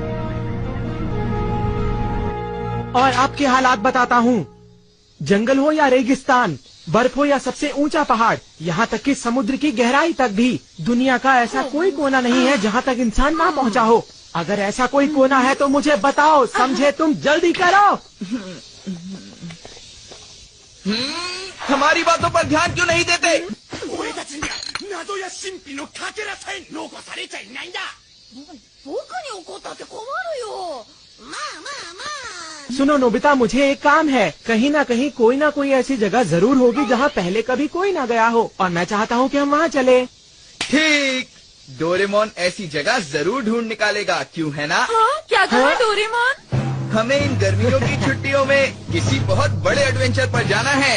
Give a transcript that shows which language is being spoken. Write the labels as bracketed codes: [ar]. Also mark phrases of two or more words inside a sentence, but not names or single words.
[hi] और आपके हालात बताता हूँ, जंगल हो या रेगिस्तान, बर्फ हो या सबसे ऊंचा पहाड़, यहाँ तक कि समुद्र की गहराई तक भी, दुनिया का ऐसा कोई कोना नहीं है जहाँ तक इंसान ना पहुँचा हो। अगर ऐसा कोई कोना है तो मुझे बताओ, समझे? तुम जल्दी करो। हमारी बातों पर ध्यान क्यों नहीं देते? [ja] 俺たちには謎や神秘のかけらさえ残されちゃいないんだ。僕に怒ったって困るよ。まあまあまあ。 [hi] सुनो नोबिता, मुझे एक काम है। कहीं ना कोई ऐसी जगह जरूर होगी जहाँ पहले कभी कोई ना गया हो, और मैं चाहता हूँ कि हम वहाँ चले। ठीक, डोरेमोन ऐसी जगह जरूर ढूंढ निकालेगा, क्यों है ना? हाँ, क्या कहा डोरेमोन? हमें इन गर्मियों की छुट्टियों में किसी बहुत बड़े एडवेंचर पर जाना है।